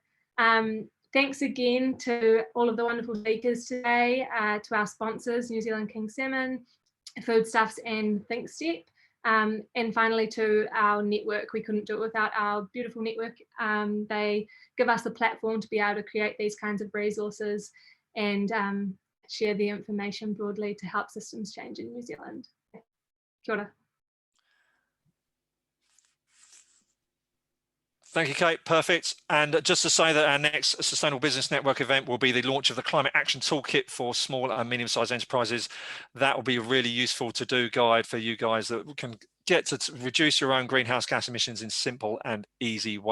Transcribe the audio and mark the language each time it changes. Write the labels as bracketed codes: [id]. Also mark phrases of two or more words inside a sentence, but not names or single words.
[en] Thanks again to all of the wonderful speakers today, to our sponsors, New Zealand King Salmon, Foodstuffs and ThinkStep. And finally to our network. We couldn't do it without our beautiful network. They give us the platform to be able to create these kinds of resources and share the information broadly to help systems change in New Zealand. [mi] Kia ora. [en] Thank you, Kate. Perfect. And just to say that our next Sustainable Business Network event will be the launch of the Climate Action Toolkit for small and medium-sized enterprises. That will be a really useful to-do guide for you guys that can get to reduce your own greenhouse gas emissions in simple and easy ways.